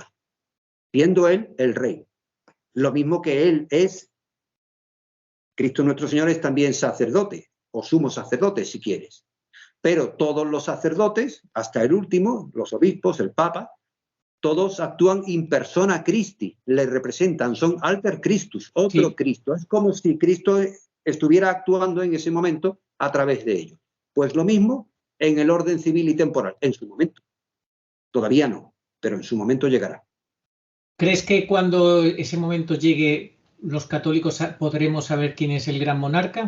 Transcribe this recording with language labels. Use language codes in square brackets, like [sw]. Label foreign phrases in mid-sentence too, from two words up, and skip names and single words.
[es] Siendo Él el rey. Lo mismo que Él es, Cristo nuestro Señor es también sacerdote, o sumo sacerdote si quieres. Pero todos los sacerdotes, hasta el último, los obispos, el Papa, todos actúan [la] in persona Christi, [es] le representan, son [la] alter Christus, [es] otro Cristo. Es como si Cristo estuviera actuando en ese momento a través de ellos. Pues lo mismo en el orden civil y temporal, en su momento. Todavía no, pero en su momento llegará. ¿Crees que cuando ese momento llegue los católicos podremos saber quién es el gran monarca?